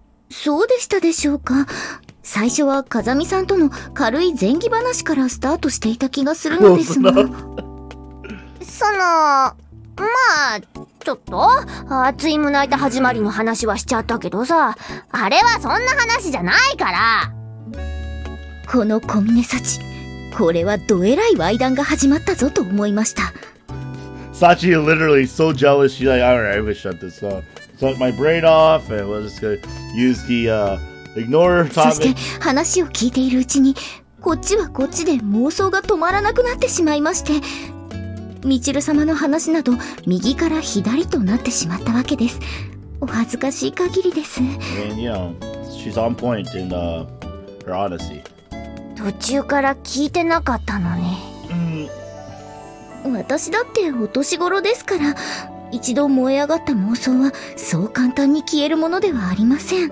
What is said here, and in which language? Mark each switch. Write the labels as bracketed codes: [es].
[ja] そうでしたでしょうか。最初は風見さんとの軽い前儀話からスタートしていた気がするのですが、まあちょっと熱い胸板始まりの話はしちゃったけどさ、あれはそんな話じゃないから。この小峰幸、これはどえらい猥談が始まったぞと思いました。 [en] Sachi literally so jealous. She's like, alright, I'm gonna shut this off. Shut my brain off, and we'll just gonna use the ignore topic. [ja] そして話を聞いているうちに、こっちはこっちで妄想が止まらなくなってしまいまして、みちる様の話など右から左となってしまったわけです。お恥ずかしい限りです。 [en] I mean, you know, she's on point in her honesty. [ja] 途中から聞いてなかったのね。私だってお年頃ですから、一度燃え上がった妄想はそう簡単に消えるものではありません。